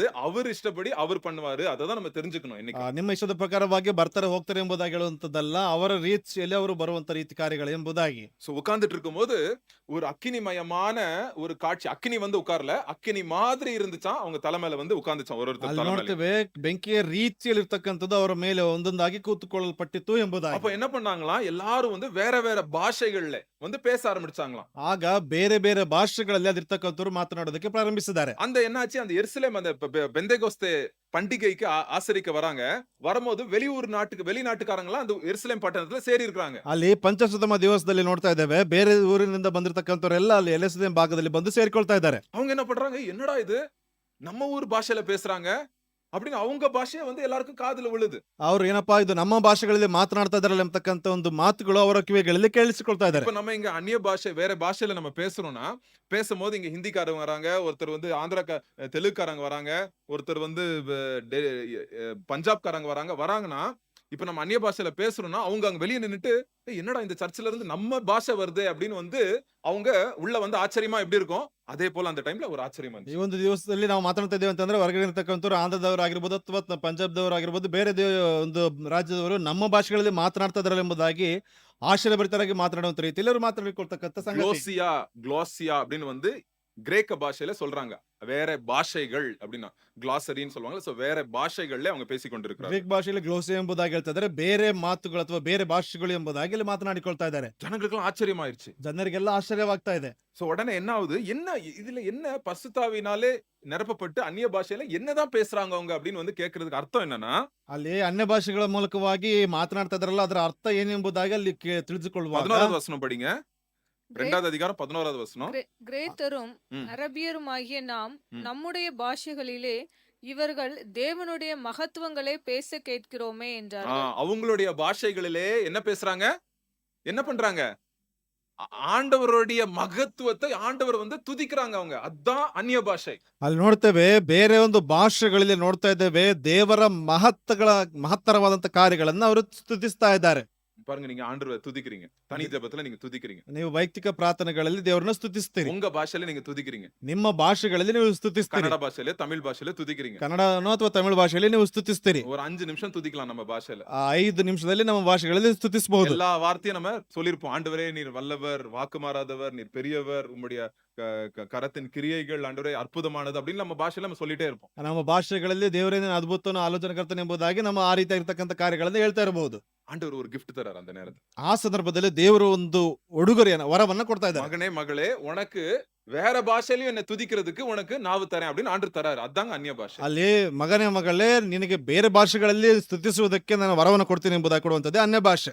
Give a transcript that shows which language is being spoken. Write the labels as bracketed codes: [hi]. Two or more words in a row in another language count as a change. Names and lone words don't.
[ta] அவர் இஷ்டப்படி அவர் பண்ணுவாரு. அததான் நம்ம தெரிஞ்சுக்கணும் இன்னைக்கு. [kn] ನಿಮ್ಮ ಇಷ್ಟದ ಪ್ರಕಾರವಾಗಿ ಬರ್ತಾರೆ ಹೋಗ್ತಾರೆ ಎಂಬುದಾಗಿ ಹೇಳುವಂತದ್ದಲ್ಲ, ಅವರ ರೀತಿಯಲ್ಲಿ ಅವರು ಬರುವಂತ ರೀತಿ ಕಾರ್ಯಗಳು ಎಂಬುದಾಗಿ. [ta] சோ உட்கார்ந்துட்டு இருக்கும்போது ஒரு அக்கினிமயமான ஒரு காட்சி. அக்கினி வந்து உட்கார்ல, அக்கினி மாதிரி இருந்துச்சாம். அவங்க தலைமையில வந்து உட்கார்ந்துச்சாம் ஒருத்தர் [kn] ಅಲ್ಲಿ [ta] தலைமையில. [kn] ನೋಡ್ತೇವೆ ಬೆಂಕಿಯ ರೀತಿಯಲ್ಲಿ ಇರ್ತಕ್ಕಂಥದ್ದು ಅವರ ಮೇಲೆ ಒಂದೊಂದಾಗಿ ಕೂತುಕೊಳ್ಳಲ್ಪಟ್ಟಿತ್ತು ಎಂಬುದಾಗಿ. [ta] அப்ப என்ன பண்ணாங்களாம்? எல்லாரும் வந்து வேற வேற பாஷைகள்ல வந்து பேச ஆரம்பிச்சாங்களாம். [kn] ಆಗ ಬೇರೆ ಬೇರೆ ಭಾಷೆಗಳಲ್ಲಿ ಅದಿರ್ತಕ್ಕಂಥವ್ರು ಮಾತನಾಡೋದಕ್ಕೆ ಪ್ರಾರಂಭಿಸಿದ್ದಾರೆ. [ta] அந்த என்னாச்சு? அந்த எருசலேம் அந்த பெந்தேகோஸ்தே பண்டிகைக்கு ஆசரிக்க வராங்க. வரும்போது வெளிநாட்டுக்காரங்களாம் அந்த எருசலேம் பட்டணத்துல சேரி இருக்காங்க. [kn] ಅಲ್ಲಿ ಪಂಚಶತಮ ದಿವಸದಲ್ಲಿ ನೋಡ್ತಾ ಇದ್ದೇವೆ ಬೇರೆ ಊರಿನಿಂದ ಬಂದಿರತಕ್ಕಂಥವರೆಲ್ಲ ಅಲ್ಲಿ ಎಲೆಸಲೇಮ್ ಭಾಗದಲ್ಲಿ ಬಂದು ಸೇರಿಕೊಳ್ತಾ ಇದ್ದಾರೆ. [ta] அவங்க என்ன பண்றாங்க? என்னடா இது, நம்ம ஊர் பாஷையில பேசுறாங்க அப்படின்னு அவங்க பாஷைய வந்து எல்லாருக்கும் காதுல விழுது. [kn] ಅವ್ರು ಏನಪ್ಪಾ ಇದು ನಮ್ಮ ಭಾಷೆಗಳಲ್ಲಿ ಮಾತನಾಡ್ತಾ ಇದಾರಲ್ಲ ಎಂಬತಕ್ಕಂಥ ಒಂದು ಮಾತುಗಳು ಅವರ ಕಿವಿಗಳಲ್ಲಿ ಕೇಳಿಸಿಕೊಳ್ತಾ ಇದ್ದಾರೆ. [ta] இப்ப நம்ம இங்க அந்நிய பாஷை வேற பாஷையில நம்ம பேசுறோம்னா, பேசும்போது இங்க ஹிந்திக்காரங்க வராங்க, ஒருத்தர் வந்து தெலுங்குக்காரங்க வராங்க, ஒருத்தர் வந்து பஞ்சாப்காரங்க வராங்கன்னா, இப்ப நம்ம அந்நிய பாஷையில பேசுறோம்னா அவங்க அங்க வெளியே நின்னுட்டு என்னடா இந்த சர்ச்சில இருந்து நம்ம பாஷை வருது அப்படின்னு வந்து அவங்க உள்ள வந்து ஆச்சரியமா எப்படி இருக்கும், அதே போல அந்த டைம்ல ஒரு ஆச்சரியம் [kn] ಈ [ta] வந்துச்சு. [kn] ಒಂದು ದಿವಸದಲ್ಲಿ ನಾವು ಮಾತನಾಡ್ತಾ ಇದ್ದೇವೆ ಅಂತಂದ್ರೆ ಹೊರಗಡೆ ಇರ್ತಕ್ಕಂಥವ್ರು ಆಂಧ್ರದವರಾಗಿರ್ಬೋದು ಅಥವಾ ಪಂಜಾಬ್ದವರಾಗಿರ್ಬೋದು ಬೇರೆ ಒಂದು ರಾಜ್ಯದವರು ನಮ್ಮ ಭಾಷೆಗಳಲ್ಲಿ ಮಾತನಾಡ್ತಾ ಇದಾರಲ್ಲ ಎಂಬುದಾಗಿ ಆಶ್ಚರ್ಯಭರಿತರಾಗಿ ಮಾತನಾಡುವಂತ ರೀತಿಯಲ್ಲಿ ಅವರು ಮಾತನಾಡಿಕೊಳ್ತಕ್ಕಂಥ ಸಂಗತಿ. [ta] க்ளோசியா அப்படின்னு வந்து கிரேக்க பாஷையில சொல்றாங்க. வேற பாஷைகள் அப்படின்னா கிளாசரின்னு சொல்லுவாங்க. சோ வேற பாஷைகள்ல அவங்க பேசிக் கொண்டிருக்கிறாங்க. [kn] ಗ್ರೀಕ್ ಭಾಷೆಯಲ್ಲಿ ಗ್ಲೋಸಿ ಎಂಬುದಾಗಿ ಹೇಳ್ತಾ ಇದ್ದಾರೆ, ಬೇರೆ ಮಾತುಗಳು ಅಥವಾ ಬೇರೆ ಭಾಷೆಗಳು ಎಂಬುದಾಗಿ ಇಲ್ಲಿ ಮಾತನಾಡಿಕೊಳ್ತಾ ಇದ್ದಾರೆ. [ta] ஜனங்களுக்கெல்லாம் ஆச்சரியமாயிருச்சு. [kn] ಜನರಿಗೆಲ್ಲ ಆಶ್ಚರ್ಯವಾಗ್ತಾ ಇದೆ. [ta] சோ உடனே என்ன ஆகுது? என்ன இதுல என்ன பரிசுத்தாவினாலே நிரப்பப்பட்டு அந்நிய பாஷையில என்னதான் பேசுறாங்க அவங்க அப்படின்னு வந்து கேக்குறதுக்கு அர்த்தம் என்னன்னா, [kn] ಅಲ್ಲಿ ಅನ್ಯ ಭಾಷೆಗಳ ಮೂಲಕವಾಗಿ ಮಾತನಾಡ್ತಾ ಇದಾರಲ್ಲ ಅದರ ಅರ್ಥ ಏನೆಂಬುದಾಗಿ ಅಲ್ಲಿ ತಿಳಿದುಕೊಳ್ಳುವಾಗ [ta] 11வது வசனம் படிங்க. 2வது அதிகாரம் 11வது வசனம். கிரேத்தரும் ம். அரபியருமாகிய நாம் ம். நம்முடைய பாஷைகளிலே இவர்கள் தேவனுடைய மகத்துவங்களை பேச கேட்கிறோமே என்றார்கள். அவங்களுடைய பாஷைகளிலே என்ன பேசுறாங்க? என்ன பண்றாங்க? ஆண்டவருடைய மகத்துவத்தை ஆண்டவர் வந்து துதிக்கிறாங்க அவங்க. அதான் அந்நிய பாஷை. [kn] ಅಲ್ಲಿ ನೋಡ್ತೇವೆ ಬೇರೆ ಒಂದು ಭಾಷೆಗಳಲ್ಲಿ ನೋಡ್ತಾ ಇದ್ದೇವೆ ದೇವರ ಮಹತ್ತರವಾದಂತ ಕಾರ್ಯಗಳನ್ನ ಅವರು ಸ್ತುತಿಸ್ತಾ ಇದ್ದಾರೆ. [ta] பாருங்க நீங்க ஆண்டவரை துதிக்கிறீங்க. தனி ஜெபத்துல நீங்க துதிக்கிறீங்க. [kn] ನೀವು ವೈಯಕ್ತಿಕ ಪ್ರಾರ್ಥನೆಗಳಲ್ಲಿ ದೇವರನ್ನ ಸ್ತುತಿಸ್ತೀರಿ. [ta] உங்க பாஷையில நீங்க துதிக்கிறீங்க. [kn] ನಿಮ್ಮ ಭಾಷೆಗಳಲ್ಲಿ ನೀವು ಸ್ತುತಿಸ್ತೀರಿ. [ta] கன்னட பாஷையில, தமிழ் பாஷையில துதிக்கிறீங்க. [kn] ಕನ್ನಡನೋ ಅಥವಾ ತಮಿಳು ಭಾಷೆಯಲ್ಲಿ ನೀವು ಸ್ತುತಿಸ್ತೀರಿ. [ta] ஒரு 5 நிமிஷம் துதிக்கலாம் நம்ம பாஷையில. [kn] 5 ನಿಮಿಷದಲ್ಲಿ ನಮ್ಮ ಭಾಷೆಗಳಲ್ಲಿ ಸ್ತುತಿಸಬಹುದು. [ta] எல்லா வார்த்தையும் நம்ம சொல்லிருப்போம். ஆண்டவரே நீர் வல்லவர், வாக்கு மாறாதவர், நீர் பெரியவர், உம்முடைய கரத்தின் கிரியைகள் ஆண்டவரே அற்புதமானது அப்படின்னு நம்ம பாஷையில நம்ம சொல்லிட்டே இருப்போம். [kn] ನಮ್ಮ ಭಾಷೆಗಳಲ್ಲಿ ದೇವರೇ ಅದ್ಭುತನ ಆಲೋಚನೆಕರ್ತನೆ ಎಂಬುದಾಗಿ ನಮ್ಮ ಆ ರೀತಿ ಇರತಕ್ಕಂತ ಕಾರ್ಯಗಳನ್ನು ಹೇಳ್ತಾ ಇರಬಹುದು. [ta] ஆண்டவர் ஒரு gift தரார் அந்த நேரத்துல. [kn] ಆ ಸಂದರ್ಭದಲ್ಲಿ ದೇವರು ಒಂದು ಉಡುಗೊರೆಯನ್ನ ವರವನ್ನ ಕೊಡ್ತಾ ಇದ್ದಾರೆ. [ta] மகனே மகளே உனக்கு வேற பாஷையிலயும் என்ன துதிக்கிறதுக்கு உனக்கு நாவு தரேன் அப்படின்னு ஆண்டவர் தராரு. அதாங்க அந்நிய பாஷை. [kn] ಅಲ್ಲಿ ಮಗನೇ ಮಗಳೇ ನಿನಗೆ ಬೇರೆ ಭಾಷೆಗಳಲ್ಲಿ ಸ್ತುತಿಸುವುದಕ್ಕೆ ನಾನು ವರವನ್ನು ಕೊಡ್ತೀನಿ ಎಂಬುದಾಗಿ ಕೊಡುವಂತದ್ದೇ ಅನ್ಯ ಭಾಷೆ.